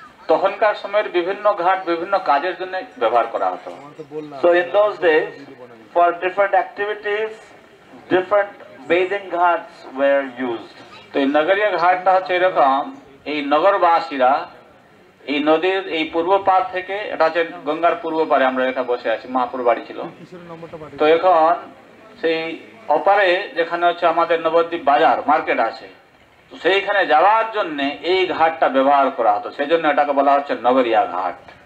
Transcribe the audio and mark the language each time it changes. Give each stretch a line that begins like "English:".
Bangla: তখনকার সময়ের বিভিন্ন ঘাট বিভিন্ন কাজের জন্য ব্যবহার করা হতো।
English: So in those days, for different activities, different bathing ghats were used.
Bangla: তো এই নগরীয় ঘাটটা হচ্ছে এরকম, এই নগরবাসীরা এই নদীর এই পূর্ব পার থেকে, এটা হচ্ছে গঙ্গার পূর্ব পারে আমরা এখানে বসে আছি, মহাপুর বাড়ি ছিল। তো এখন সেই অপারে যেখানে হচ্ছে আমাদের নবদ্বীপ বাজার মার্কেট আছে, তো সেইখানে যাওয়ার জন্য এই ঘাটটা ব্যবহার করা হতো, সেই জন্য এটাকে বলা হচ্ছে নগরিয়া ঘাট।